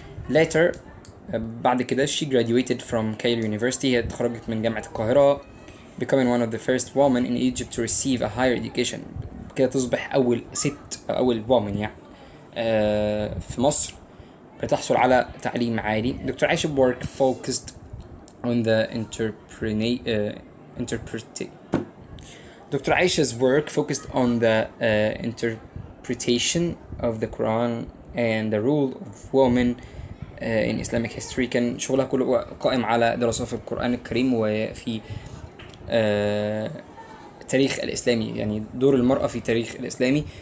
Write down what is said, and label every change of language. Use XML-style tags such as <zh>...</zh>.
<ar>Later بعد كده</ar> <en>she graduated from Cairo University</en> <ar>هي اتخرجت من جامعة القاهرة</ar> <en>becoming one of the first women in Egypt to receive a higher education</en> <ar>كده تصبح أول ست أو أول woman يعني في مصر بتحصل على تعليم عالي.</ar> <en>Doctor Aisha work focused on the Dr. Aisha's work focused on the interpretation of the Quran and the role of women in Islamic history.</en> <ar>كان شغلها كله قائم على دراسة في القرآن الكريم وفي التاريخ الإسلامي يعني دور المرأة في التاريخ الإسلامي.</ar>